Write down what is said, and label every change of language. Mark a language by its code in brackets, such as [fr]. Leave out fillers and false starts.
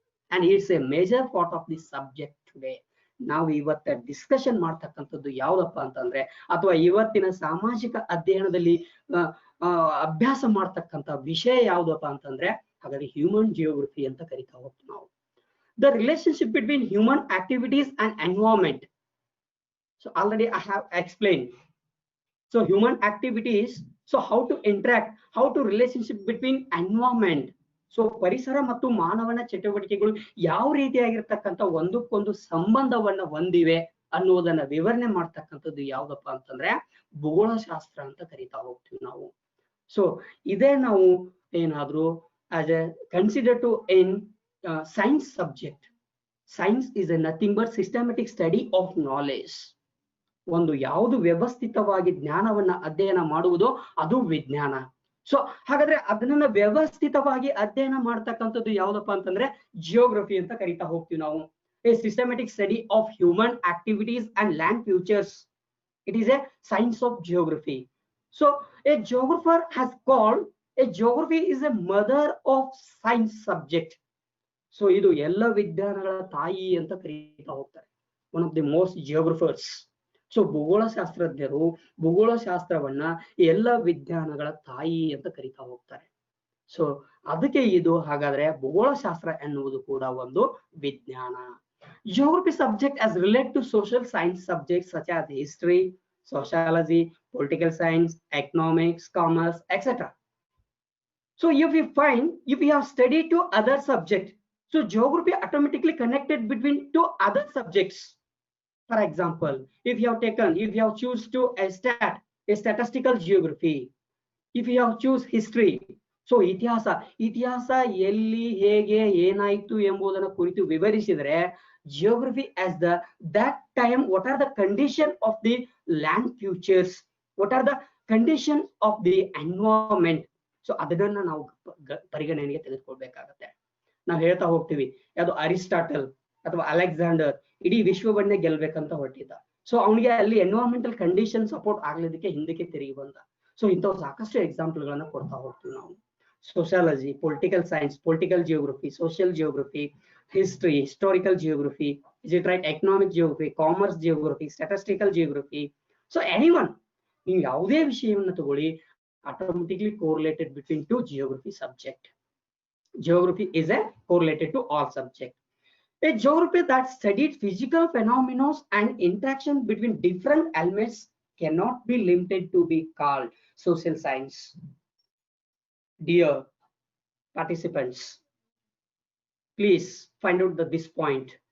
[en] And it's a major part of this subject today. [kn] ನಾವು ಇವತ್ತ discussion ಮಾಡ್ತಕ್ಕಂಥದ್ದು ಯಾವ್ದಪ್ಪ ಅಂತಂದ್ರೆ, ಅಥವಾ ಇವತ್ತಿನ ಸಾಮಾಜಿಕ ಅಧ್ಯಯನದಲ್ಲಿ ಅಭ್ಯಾಸ ಮಾಡ್ತಕ್ಕಂಥ ವಿಷಯ ಯಾವ್ದಪ್ಪ ಅಂತಂದ್ರೆ ಹಾಗಾದ್ರೆ ಹ್ಯೂಮನ್ ಜಿಯೋಗ್ರಫಿ ಅಂತ ಕರಿತಾ ಹೋಗ್ತೀವಿ ನಾವು. [en] The relationship between human activities and environment. So already I have explain. So human activities, so how to interact, how to relationship between environment. [kn] So ಪರಿಸರ ಮತ್ತು ಮಾನವನ ಚಟುವಟಿಕೆಗಳು ಯಾವ ರೀತಿಯಾಗಿರ್ತಕ್ಕಂಥ ಒಂದಕ್ಕೊಂದು ಸಂಬಂಧವನ್ನ ಹೊಂದಿವೆ ಅನ್ನೋದನ್ನ ವಿವರಣೆ ಮಾಡ್ತಕ್ಕಂಥದ್ದು ಯಾವ್ದಪ್ಪ ಅಂತಂದ್ರೆ ಭೂಗೋಳಶಾಸ್ತ್ರ ಅಂತ ಕರಿತಾ ಹೋಗ್ತೀವಿ ನಾವು. [en] so [kn] ಇದೇ ನಾವು ಏನಾದ್ರು [en] as a consider to in science subject. Science is a nothing but systematic study of knowledge. [kn] ಒಂದು ಯಾವುದು ವ್ಯವಸ್ಥಿತವಾಗಿ ಜ್ಞಾನವನ್ನ ಅಧ್ಯಯನ ಮಾಡುವುದೋ ಅದು ವಿಜ್ಞಾನ. ಸೊ ಹಾಗಾದ್ರೆ ಅದನ್ನ ವ್ಯವಸ್ಥಿತವಾಗಿ ಅಧ್ಯಯನ ಮಾಡ್ತಕ್ಕಂಥದ್ದು ಯಾವ್ದಪ್ಪ ಅಂತಂದ್ರೆ ಜಿಯೋಗ್ರಫಿ ಅಂತ ಕರಿತಾ ಹೋಗ್ತೀವಿ ನಾವು. [en] A systematic study of human activities and land futures It is a science of geography. So a geographer has called a geography is a mother of science subject. [kn] So ಇದು ಎಲ್ಲ ವಿಜ್ಞಾನಗಳ ತಾಯಿ ಅಂತ ಕರೀತಾ ಹೋಗ್ತಾರೆ. [en] One of the most geographers. [kn] So ಭೂಗೋಳಶಾಸ್ತ್ರಜ್ಞರು ಭೂಗೋಳಶಾಸ್ತ್ರವನ್ನ ಎಲ್ಲ ವಿಜ್ಞಾನಗಳ ತಾಯಿ ಅಂತ ಕರೀತಾ ಹೋಗ್ತಾರೆ. ಸೊ ಅದಕ್ಕೆ ಇದು ಹಾಗಾದ್ರೆ ಭೂಗೋಳಶಾಸ್ತ್ರ ಎನ್ನುವುದು ಕೂಡ ಒಂದು ವಿಜ್ಞಾನ. [en] Geography subject as related to social science subjects such as history, sociology, political science, economics, commerce, etc. So if we have studied two other subjects, so geography automatically connected between two other subjects. For example, if you have choose to a statistical geography, if you have choose history, so [kn] ಇತಿಹಾಸ ಎಲ್ಲಿ ಹೇಗೆ ಏನಾಯ್ತು ಎಂಬುದನ್ನು ಕುರಿತು ವಿವರಿಸಿದರೆ, [en] geography as that time what are the condition of the land features, what are the condition of the environment, so [kn] ಅದನ್ನ ನಾವು ಪರಿಗಣನೆಗೆ ತೆಗೆದುಕೊಳ್ಬೇಕಾಗತ್ತೆ. ನಾವು ಹೇಳ್ತಾ ಹೋಗ್ತೀವಿ ಯಾವುದು ಅರಿಸ್ಟಾಟಲ್ ಅಥವಾ ಅಲೆಕ್ಸಾಂಡರ್ ಇಡೀ ವಿಶ್ವವನ್ನೇ ಗೆಲ್ಬೇಕಂತ ಹೊರಟಿದ್ದ. ಸೊ ಅವನಿಗೆ ಅಲ್ಲಿ ಎನ್ವೈರನ್ಮೆಂಟಲ್ ಕಂಡೀಷನ್ ಸಪೋರ್ಟ್ ಆಗ್ಲಿದ್ದಕ್ಕೆ ಹಿಂದಕ್ಕೆ ತಿರುಗಿ ಬಂದ. ಸೊ ಇಂಥವು ಸಾಕಷ್ಟು ಎಕ್ಸಾಂಪಲ್ ಗಳನ್ನ ಕೊಡ್ತಾ ಹೋಗ್ತೀವಿ ನಾವು. Sociology, political science, political geography, social geography, history, historical geography, [en] is it right, [kn] economic geography, commerce geography, statistical geography. [en] so anyone, [kn] ನೀವು ಯಾವುದೇ ವಿಷಯವನ್ನು ತಗೊಳ್ಳಿ, [en] automatically correlated between two geography subject. Geography is a correlated to all subject. A geography that studied physical phenomena and interaction between different elements cannot be limited to be called social science. Dear participants, please find out this point.